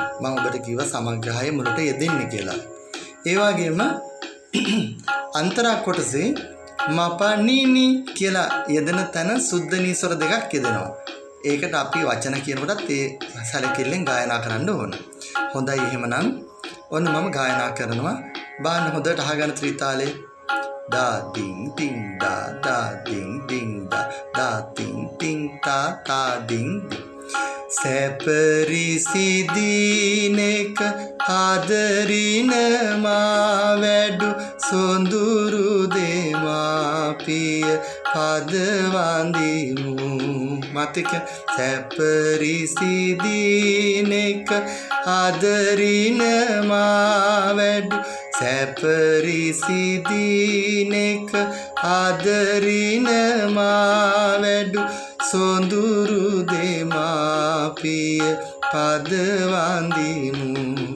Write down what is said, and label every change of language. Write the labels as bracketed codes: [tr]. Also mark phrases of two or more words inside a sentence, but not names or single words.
[si] මම ඔබට කිව්වා සමග්‍රහය මුලට යෙදෙන්න කියලා. ඒ වගේම අන්තරා කොටසේ මපනිනි කියලා යෙදෙන තැන සුද්ධනී ස්වර දෙකක් යෙදෙනවා. ඒකට අපි වචන කියනකොටත් ඒ සැලකිල්ලෙන් ගායනා කරන්න ඕන. හොඳයි එහෙමනම් ඔන්න මම ගායනා කරනවා. බලන්න හොඳට අහගන්න ත්‍රිතාලේ. da ding ding da da ding ding da da ding ding ta ta ding ding. සැපරිසිදිනෙක ආදරින මා වැඩු සොඳුරු දෙමාපිය පද වඳිමු. මතක සැපරිසිදිනෙක ආදරින මා වැඩු සැපරිසිදිනෙක ආදරින මා වැඩු සොඳුරු දෙමාපිය පද වඳිමු.